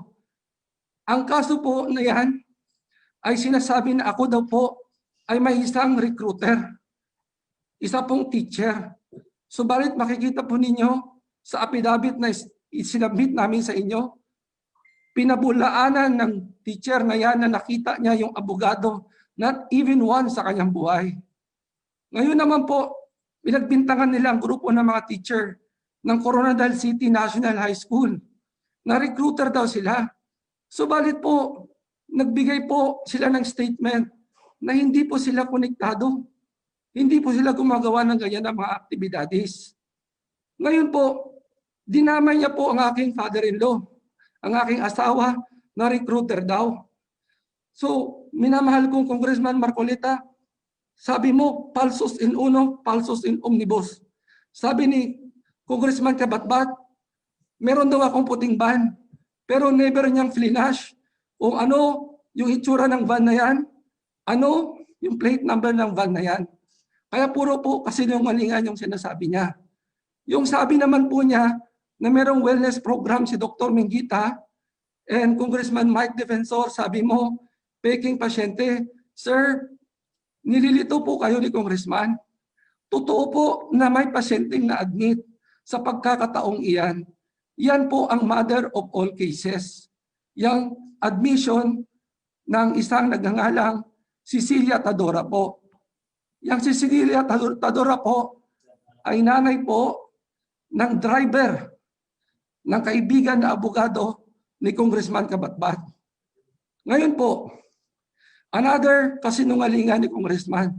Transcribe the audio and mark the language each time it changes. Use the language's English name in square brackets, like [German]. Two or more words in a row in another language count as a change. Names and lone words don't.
[Filipino] Ang kaso po na yan ay sinasabi na ako daw po ay may isang recruiter, isa pong teacher. Subalit makikita po ninyo sa affidavit na isinabmit namin sa inyo, pinabulaanan ng teacher na yan na nakita niya yung abogado, [English] not even one [Filipino] sa kanyang buhay. Ngayon naman po, pinagbintangan nila ang grupo ng mga teacher ng Coronadal City National High School. Na-recruiter daw sila. Subalit po, nagbigay po sila ng statement na hindi po sila konektado. Hindi po sila gumagawa ng ganyan na mga aktibidades. Ngayon po, dinamay niya po ang aking father-in-law, ang aking asawa na recruiter daw. So, minamahal kong Congressman Marcoleta, sabi mo, [Latin] falsus in uno, falsus in omnibus. [Filipino] Sabi ni Congressman Kabatbat, Meron daw akong puting van, pero never niyang flinash kung ano yung itsura ng van na yan, ano yung [English] plate number [Filipino] ng van na yan. Kaya puro po kasinungalingan yung sinasabi niya. Yung sabi naman po niya na merong wellness program si Dr. Mingita and Congressman Mike Defensor, sabi mo, peking pasyente. Sir, nililito po kayo ni Congressman. Totoo po na may pasyenteng na-admit sa pagkakataong iyan. Yan po ang [English] mother of all cases. [Filipino] Yang admission ng isang nagngangalang Cecilia Tadora po. Yang Cecilia Tadora po ay nanay po ng driver ng kaibigan na abogado ni Congressman Kabatbat. Ngayon po, another kasinungalingan ni Congressman.